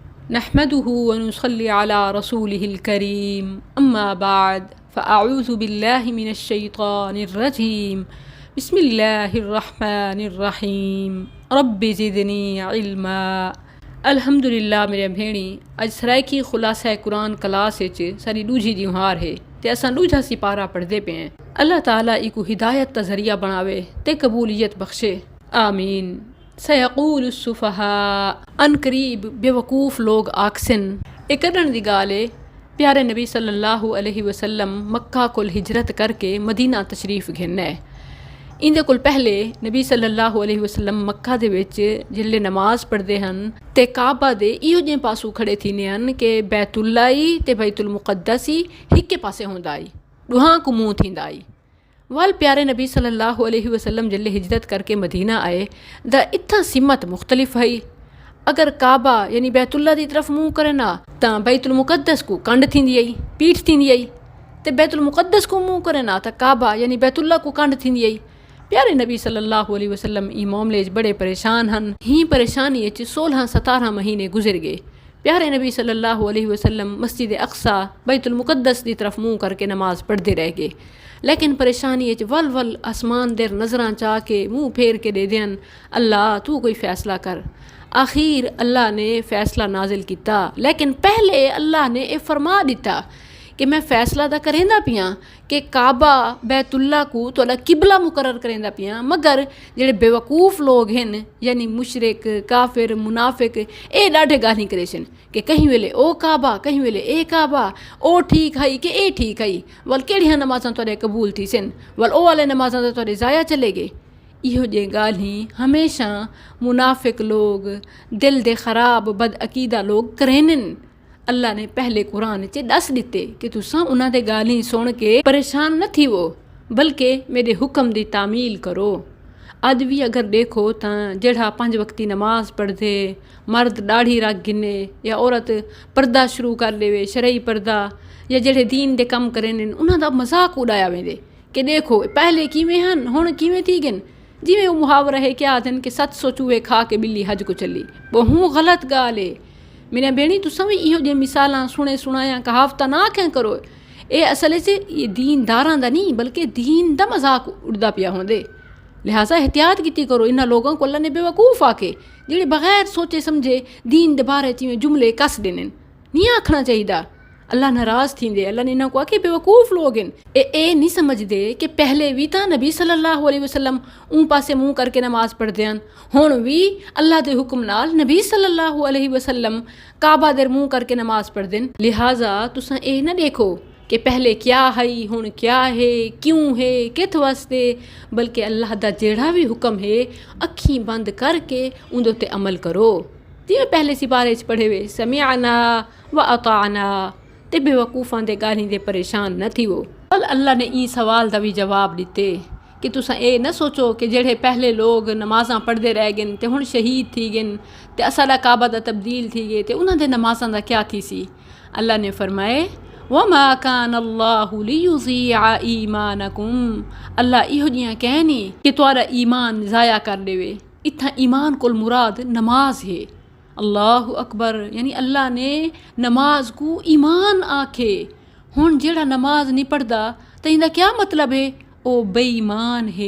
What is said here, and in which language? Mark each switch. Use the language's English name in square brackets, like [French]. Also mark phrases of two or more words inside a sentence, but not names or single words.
[Arabic] نحمده ونصلي على رسوله الكريم أما بعد فأعوذ بالله من الشيطان الرجيم بسم الله الرحمن الرحيم رب زدني علما. [Saraiki] अल्हम्दुलिल्लाह मेरे भेणी अज सराइकी खुलासा कुरान क्लास सारी दूजी दिहार है ते असां दूजा सिपारा पढ़ते पे हैं। अल्लाह ताला इको हिदायत का जरिया बनावे ते कबूलियत बख्शे, आमीन। [Arabic] سيقول السفهاء [Saraiki] अनकरीब बेवकूफ़ लोग आखसन ए कदन दी गाल है। प्यारे नबी [Arabic] صلى الله عليه وسلم [Saraiki] मक्का कोल हिजरत करके मदीना तशरीफ घेना है। इंदे कोल पहले नबी [Arabic] صلى الله عليه وسلم [Saraiki] मक्का दे विच जिल्ले नमाज पढ़ते हैं ते काबा दे इहो जे पासू खड़े थीने हैं कि बैतुल्ला ही ते बैतुल मुक़द्दस ही हिक्के पासे होंदा आई, दुहां को मुंह थींदा आई। वाल प्यारे नबी [Arabic] صلى الله عليه وسلم [Saraiki] जिल्ले हिजरत करके मदीना आए दा इत्था सिमत मुख्तलिफ है। अगर काबा यानी बैतुल्ला दी तरफ मुंह करे ना तां बैतुल मुक़द्दस को कंड थींदी आई, पीठ थींदी आई, ते बैतुल मुक़द्दस को मुंह करे ना तां काबा यानी बैतुल्ला को कंड थींदी आई। प्यारे नबी [Arabic] صلى الله عليه وسلم [Saraiki] ई मामले बड़े परेशान हन। ही परेशानी 16-17 महीने गुजर गए। प्यारे नबी [Arabic] صلى الله عليه وسلم [Saraiki] मस्जिद अक्सा बैतुल मुक़द्दस की तरफ मुंह करके नमाज पढ़ते रह गए, लेकिन परेशानी वल वल आसमान देर नज़रां चाह के मुँह फेर के दे देन, अल्लाह तू कोई फ़ैसला कर। आखिर अल्लाह ने फ़ैसला नाजिल किया, लेकिन पहले अल्लाह ने यह फरमा दिता कि मैं फ़ैसला तो करेंदा पिया कि काबा बैतुल्ला को तोला किबला मुकर्रर करेंदा पिया, मगर जेड़े बेवकूफ़ लोग हैं यानी मुशरिक काफिर मुनाफिक ये डाढे गाली करेसन कि कहीं वेले ओ काबा कहीं वेले ए काबा, ओ ठीक है कि ए ठीक है, वल केड़ियां नमाज़ां तोरे कबूल थी सन, वल ओ वाले नमाज़ां तो तोरे ज़ाया चले गए। इहो जे गाली हमेशा मुनाफिक लोग दिल दे ख़राब बदअकीदा लोग करेन। अल्लाह ने पहले कुरान च दस दिते कि तुसां उन्हां दे गाली सुन के परेशान न थी वो, बल्कि मेरे हुक्म दी तामील करो। अज भी अगर देखो तां जेड़ा 5 वक्ती नमाज पढ़दे मर्द दाढ़ी रख गिने या औरत पर्दा शुरू कर लेवे शरई पर्दा या जेड़े दीन दे कम करेन उन्हां दा मजाक उड़ाया वेंदे कि देखो पहले किवें हन हुण किवें थी गन। जिवें वो मुहावरा है क्या आदन कि 700 चूहे खा के बिल्ली हज को चली, बहु गलत गाल है। मेरे भेणी तुसां भी इहो जे मिसालां सुने सुनाया कहावत ना क्या करो। ये असल च ये दीनदारां दा नहीं बल्कि दीन दा मजाक उड़दा पिया होंदे। लिहाजा एहतियात की करो इन्हां लोगों को अल्लाह ने बेवकूफ़ आके जेड़े बगैर सोचे समझे दीन दे बारे च जुमले कस देने नहीं आखना चाहिए। अल्लाह नाराज़ थींदे। अल्लाह ने इन्हां को आखे बेवकूफ़ लोग ए नहीं समझदे कि पहले भी तो नबी [Arabic] صلى الله عليه وسلم [Saraiki] ऊं पासे मुँह करके नमाज पढ़ते हैं, हुण भी अल्लाह के हुक्म नाल नबी [Arabic] صلى الله عليه وسلم [Saraiki] काबा देर मुँह करके नमाज पढ़ते हैं। लिहाजा तुसां ए ना देखो कि पहले क्या है हुण क्या है क्यों है कित वास्ते, बल्कि अल्लाह का जेड़ा भी हुक्म है अखीं बंद करके उंदे उत्ते अमल करो। जिवें पहले सिपारे च पढ़े वे [Arabic] سمعنا وأطعنا, [Saraiki] ते बेवकूफ़ां दे गालीं दे परेशान न थी वो। कल अल्लाह ने ई सवाल का भी जवाब दिते कि तुसां ए न सोचो कि जेड़े पहले लोग नमाज़ां पढ़ते रह गए ते हुण शहीद थी गए ते असाडा काबा दा तब्दील थी गए ते उन्हां दे नमाज़ां दा क्या थी सी। अल्लाह ने फरमाए [Arabic] وما كان الله ليضيع إيمانكم, [Saraiki] अल्लाह इहो जियां कहनी कि तुहारा ईमान ज़ाया कर देवे। इत्थां ईमान कोल मुराद नमाज है। [Arabic] الله أكبر [Saraiki] यानी अल्लाह ने नमाज को ईमान आखे। हुण जेड़ा नमाज नहीं पढ़दा तो इंदा क्या मतलब है, ओ बेईमान है।